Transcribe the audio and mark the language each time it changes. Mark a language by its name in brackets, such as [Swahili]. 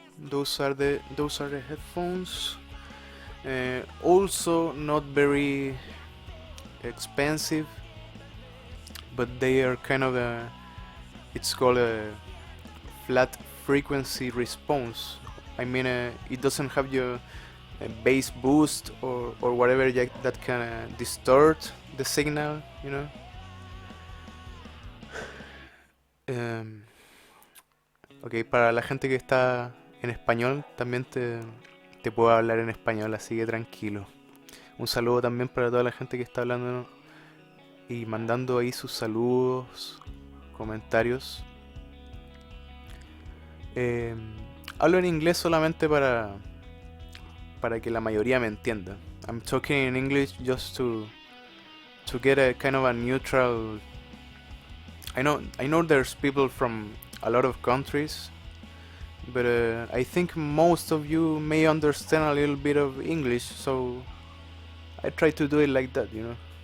[English] Those are the headphones. Also not very expensive, but they are kind of it's called a flat frequency response. I mean, it doesn't have your bass boost or whatever that can distort the signal, you know. [Spanish] Ok, para la gente que está en español, también te puedo hablar en español, así que tranquilo. Un saludo también para toda la gente que está hablando y mandando ahí sus saludos, comentarios. Hablo en inglés solamente para que la mayoría me entienda. [English] I'm talking in English just to get a kind of a neutral. I know there's people from a lot of countries, but I think most of you may understand a little bit of English, so I try to do it like that, you know.